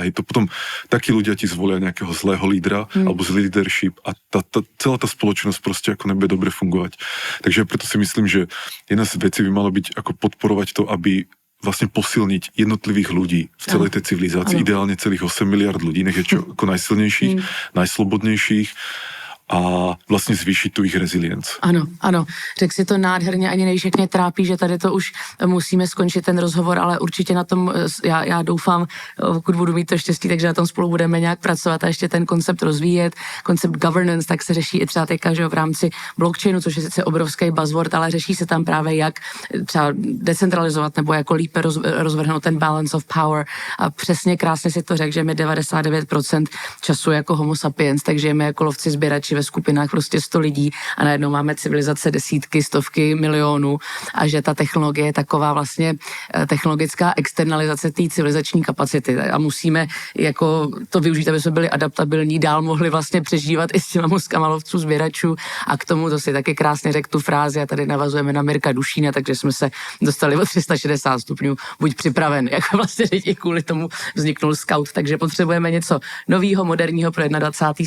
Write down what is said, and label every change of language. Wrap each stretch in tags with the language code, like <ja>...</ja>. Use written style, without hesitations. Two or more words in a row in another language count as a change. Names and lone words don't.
<sk>To potom takí ľudia ti zvolia nejakého zlého lídra alebo zlý leadership a celá tá spoločnosť proste ako nebude dobre fungovať. Takže preto si myslím, že jedna z vecí by malo byť ako podporovať to, aby vlastne posilniť jednotlivých ľudí v celej tej civilizácii. Ideálne celých 8 miliard ľudí, nech je čo ako najsilnejších, najslobodnejších a</sk> <cs>vlastně zvýšit tu jejich rezilienci. Ano, řekl si to nádherně, ani nejvíc mě trápí, že tady to už musíme skončit ten rozhovor, ale určitě na tom, já doufám, pokud budu mít to štěstí, takže na tom spolu budeme nějak pracovat a ještě ten koncept rozvíjet. Koncept governance, tak se řeší i třeba teďka, že v rámci blockchainu, což je sice obrovský buzzword, ale řeší se tam právě jak třeba decentralizovat nebo jako lípe rozvrhnout ten</cs> <en>balance of power</en> <cs>a přesně krásně si to řekl, že my 99% času jako homo sapiens, takže žijeme jako lovci sběrači ve skupinách prostě 100 lidí a najednou máme civilizace desítky, stovky milionů a že ta technologie je taková vlastně technologická externalizace té civilizační kapacity a musíme jako to využít, aby jsme byli adaptabilní, dál mohli vlastně přežívat i s těma mozkama lovců sběračů a k tomu to si taky krásně řekl tu frázi a tady navazujeme na Mirka Dušína, takže jsme se dostali o 360 stupňů, buď připraven, jako vlastně i kvůli tomu vzniknul Scout, takže potřebujeme něco novýho, moderního pro 21.</cs>